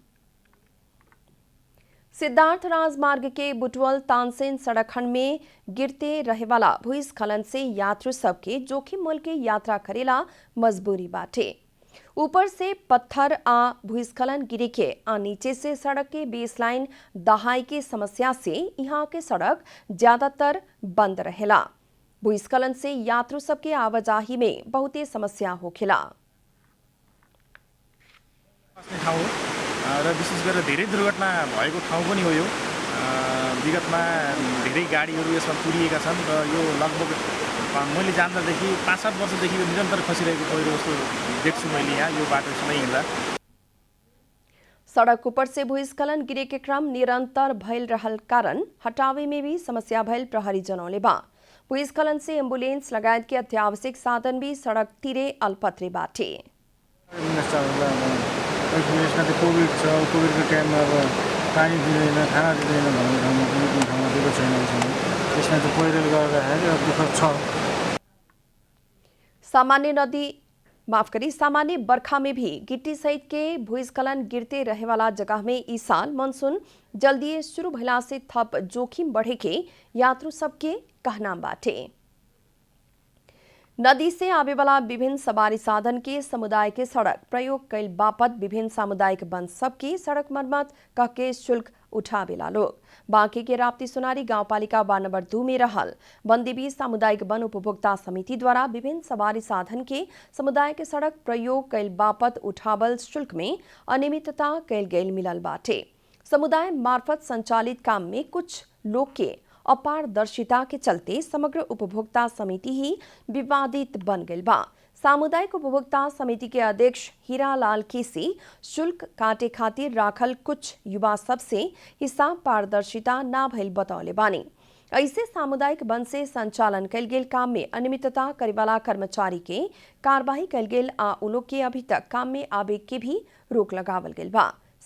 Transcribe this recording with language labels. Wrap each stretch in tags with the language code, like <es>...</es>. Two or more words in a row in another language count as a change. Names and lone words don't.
<bho>सिद्धार्थ राजमार्ग के बुटवल तानसेन सड़क खंड में गिरते रहे वाला भूस्खलन से यात्रु सबके जोखिम मोल के यात्रा करेला मजबूरी बाटे। ऊपर से पत्थर आ भूस्खलन गिरे के आ नीचे से सड़क के बेसलाइन दहाई के समस्या से यहाँ के सड़क ज्यादातर बंद रहेला। भूस्खलन से यात्रु सबके आवाजाही में बहुते समस्या होखेला।</bho> <ne>र विशेष गरेर धेरै दुर्घटना भएको ठाउँ पनि हो यो। विगतमा धेरै गाडीहरू यसमा पुरिएका छन् र यो लगभग मैले जान्दादेखि 5-7 वर्षदेखि यो निरन्तर खसिरहेको पहिरो जस्तो देख्छु मैले यहाँ यो बाटोसँगै हिँड्दा।</ne> <bho>सड़क ऊपर से भूस्खलन गिरे के क्रम निरंतर भइल रहल कारण हटावे में भी समस्या भइल प्रहरी जनौले बा। भूस्खलन से एम्बुलेंस लगायत के अत्यावश्यक साधन भी सड़क तीरे अल्पत्रे बाटे।</bho> <ne>कोभिड छ, कोभिडको टाइममा अब पानी दिँदैन, खाना दिँदैन भन्ने ठाउँमा कुनै ठाउँमा दिएको छैन। त्यसमा चाहिँ पहिरोले गर्दाखेरि अब दुःख छ।</ne> <bho>सामान्य बरखा में भी गिट्टी सहित के भूस्खलन गिरते रहे वाला जगह में इस साल मानसून जल्दी शुरू भइला से थप जोखिम बढ़े के यात्रु सबके कहना बाटे। नदी से आवे वाला विभिन्न सवारी साधन के समुदाय के सड़क प्रयोग कैल बापत विभिन्न सामुदायिक वन सबके सड़क मरम्मत कह के शुल्क उठावेला लोग। बांके के राप्ती सोनारी गांवपालिका वार्ड नंबर 2 में रहल वनदेवी सामुदायिक वन उपभोक्ता समिति द्वारा विभिन्न सवारी साधन के समुदाय के सड़क प्रयोग कैल बापत उठावल शुल्क में अनियमितता कैल गैल मिलल बाटे। समुदाय मार्फत संचालित काम में कुछ लोग के अपारदर्शिता के चलते समग्र उपभोक्ता समिति ही विवादित बन गई बा। सामुदायिक उपभोक्ता समिति के अध्यक्ष हीरालाल केसी शुल्क काटे खातिर राखल कुछ युवा सबसे हिसाब पारदर्शिता ना भइल बतौले बानी। ऐसे सामुदायिक वन से संचालन कल गेल काम में अनियमितता करे वाला कर्मचारी के कार्रवाई कल गेल आ उलोग के अभी तक काम में आवे के भी रोक लगावल गेल बा।</bho>